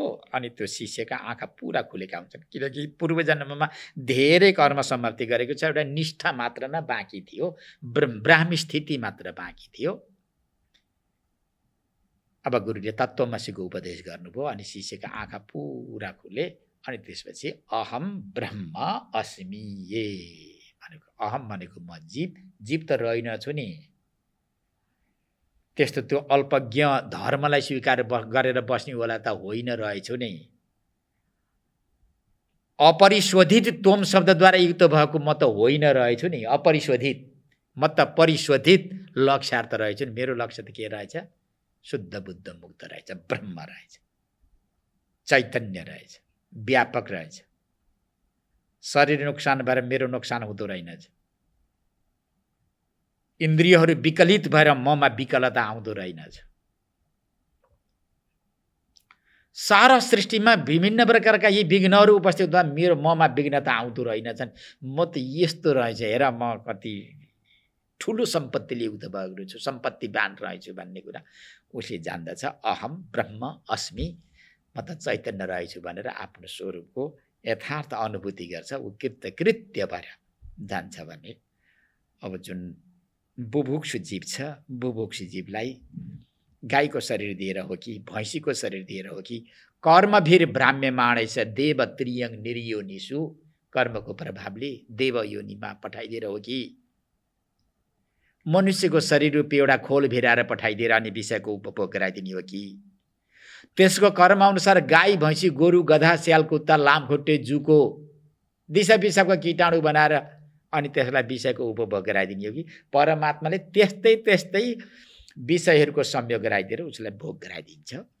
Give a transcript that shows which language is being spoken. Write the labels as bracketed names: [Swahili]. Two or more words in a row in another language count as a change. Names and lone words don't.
[Nepali] अनि त्यो शिष्यका आँखा पुरा खुलेका हुन्छन्, किनकि पूर्वजन्ममा धेरै कर्म समाप्ति गरेको छ, एउटा निष्ठा मात्र न बाँकी थियो, ब्राह्मी स्थिति मात्र बाँकी थियो। अब गुरुले तत्त्वमसीको उपदेश गर्नुभयो, अनि शिष्यका आँखा पुरा खुले। अनि त्यसपछि [Sanskrit] अहम ब्रह्म अस्मि [Nepali] ये भनेको, अहम भनेको म जीव, जीव त रहेनछु नि। त्यस्तो त्यो अल्पज्ञ धर्मलाई स्वीकार गरेर बस्ने होला त होइन, रहेछु नै। अपरिशोधित त्वम शब्दद्वारा युक्त भएको म त होइन, रहेछु नि। अपरिशोधित, म त परिशोधित लक्ष्यार्थ रहेछु नि। मेरो लक्ष्य त के रहेछ? शुद्ध बुद्ध मुक्त रहेछ, ब्रह्म रहेछ, चैतन्य रहेछ, व्यापक रहेछ। शरीर नोक्सान भएर मेरो नोक्सान हुँदो रहेनछ। इन्द्रियहरू विकलित भएर ममा विकलता आउँदो रहेनछ। सारा सृष्टिमा विभिन्न प्रकारका यी विघ्नहरू उपस्थित हुँदा मेरो ममा विघ्नता आउँदो रहेनछन्। म त यस्तो रहेछ, हेर म कति ठुलो सम्पत्तिले युक्त भएको छु, सम्पत्तिवान रहेछु भन्ने कुरा उसले जान्दछ। [Sanskrit] अहम ब्रह्म अस्मि, [Nepali] म त चैतन्य रहेछु भनेर आफ्नो स्वरूपको यथार्थ अनुभूति गर्छ। ऊ कृतकृत्य भएर जान्छ भने अब जुन बुभुक्षु जीव छ, बुभुक्षु जीवलाई गाईको शरीर दिएर हो कि भैँसीको शरीर दिएर हो कि [Sanskrit] कर्मभिर भ्राम्यमाणैछ देव त्रियङ निर्योनिषु, [Nepali] कर्मको प्रभावले देव योनिमा पठाइदिएर हो कि मनुष्यको शरीर रूपी एउटा खोल भिराएर पठाइदिएर अनि विषयको उपभोग गराइदिने हो कि त्यसको कर्म अनुसार गाई भैँसी गोरु गधा स्याल कुत्ता लामखुट्टे जुको दिशा पिसाबको कीटाणु बनाएर अनि त्यसलाई विषयको उपभोग गराइदिने हो कि परमात्माले त्यस्तै त्यस्तै विषयहरूको संयोग गराइदिएर उसलाई भोग गराइदिन्छ।